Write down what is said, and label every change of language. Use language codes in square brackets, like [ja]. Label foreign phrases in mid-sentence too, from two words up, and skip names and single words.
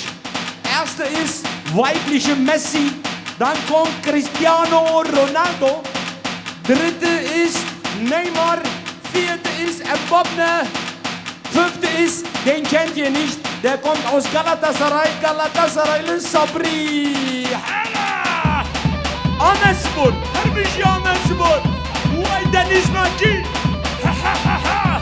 [de] Erste ist weibliche Messi, dann kommt Cristiano Ronaldo, dritte ist Neymar, vierte ist Mbappé, fünfte ist, den kennt ihr nicht, der kommt aus Galatasaray, Galatasaraylı Sabri. [tr] Hala! Ahmetspor, her bir şey Ahmetspor. Vay Deniz Naki. Ha ha ha ha.